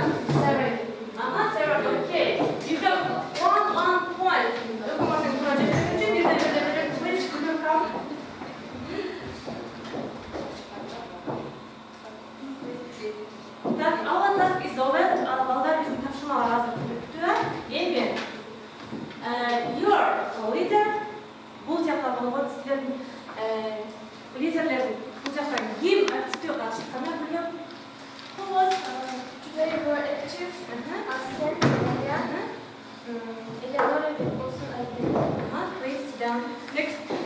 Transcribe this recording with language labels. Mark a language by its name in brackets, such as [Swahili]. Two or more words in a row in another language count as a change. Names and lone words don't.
[English] Seven. Seven, okay. You got one point. Locomotive project. Please, could you come? Так, our task is over. [Kazakh] Балдар біздің тапсырмалар hazır күтті. Енді, [English] your leader, [Kazakh] бұл жақта болған сіздердің лидерлердің бұл жақтан ең активті қатысқандар білем. [English] Who was Today we were active. Assistant Maria. Eleanor Wilson. please sit down. Next